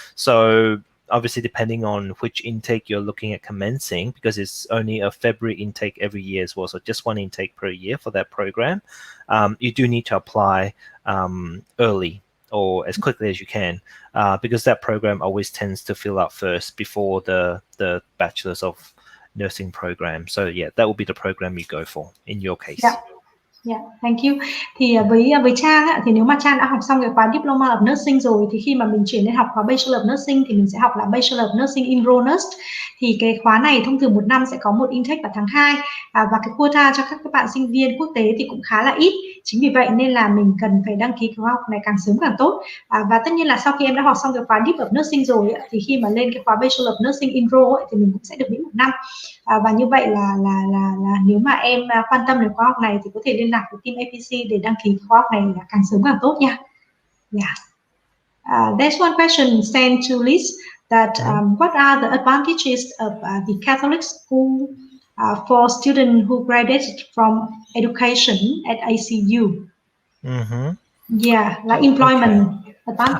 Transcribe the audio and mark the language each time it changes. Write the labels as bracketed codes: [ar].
[en] So obviously, depending on which intake you're looking at commencing, because it's only a February intake every year as well, so just one intake per year for that program, you do need to apply early or as quickly as you can, because that program always tends to fill up first before the Bachelor's of Nursing program. So that will be the program you go for in your case. Thank you. [vi] Thì với Trang thì nếu mà Trang đã học xong cái khóa Diploma of Nursing rồi, thì khi mà mình chuyển lên học khóa Bachelor of Nursing thì mình sẽ học là Bachelor of Nursing Enrolled Nurse. Thì cái khóa này thông thường một năm sẽ có một intake vào tháng 2, và cái quota cho các bạn sinh viên quốc tế thì cũng khá là ít. Chính vì vậy nên là mình cần phải đăng ký khóa học này càng sớm càng tốt. Và tất nhiên là sau khi em đã học xong cái khóa Dip of Nursing rồi thì khi mà lên cái khóa Bachelor of Nursing Enrolled thì mình cũng sẽ được miễn 1 năm. Và như vậy là nếu mà em quan tâm đến khóa học này thì có thể liên lạc với team APC để đăng ký khóa học này là càng sớm càng tốt nha. [en] There's one question sent to Liz that what are the advantages of the Catholic school for students who graduated from education at ACU? Like employment advantage.